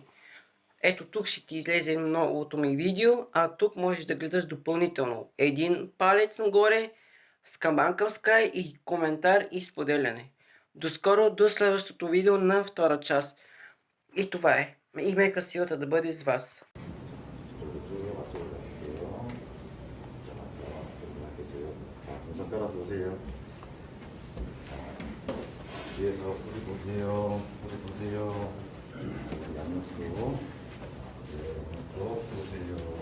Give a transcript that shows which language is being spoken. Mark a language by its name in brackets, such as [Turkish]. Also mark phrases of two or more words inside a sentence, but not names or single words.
[Bulgarian] Ето тук ще ти излезе новото ми видео, а тук можеш да гледаш допълнително. Един палец нагоре, с камбан към Sky и коментар и споделяне. До скоро, до следващото видео на втора част. И това е. И мека силата да бъде с вас. [Korean] 뒤에서 뿌리 보세요. 뿌리 보세요. 양옆으로 또 보세요.